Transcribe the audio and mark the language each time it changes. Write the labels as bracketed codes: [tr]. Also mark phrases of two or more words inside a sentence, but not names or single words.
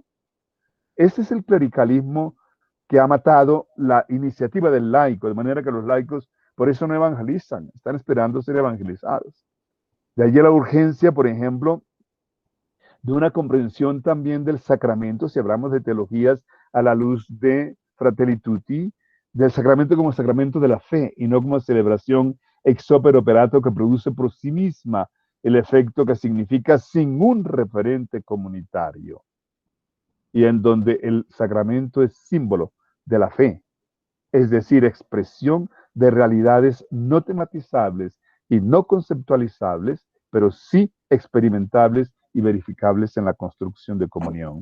[es] Ese es el clericalismo que ha matado la iniciativa del laico, de manera que los laicos por eso no evangelizan, están esperando ser evangelizados. De allí la urgencia, por ejemplo, de una comprensión también del sacramento, si hablamos de teologías a la luz de Fratelli Tutti, del sacramento como sacramento de la fe y no como celebración [la] ex opere operato [es] que produce por sí misma el efecto que significa sin un referente comunitario, y en donde el sacramento es símbolo de la fe, es decir, expresión de realidades no tematizables y no conceptualizables, pero sí experimentables y verificables en la construcción de comunión.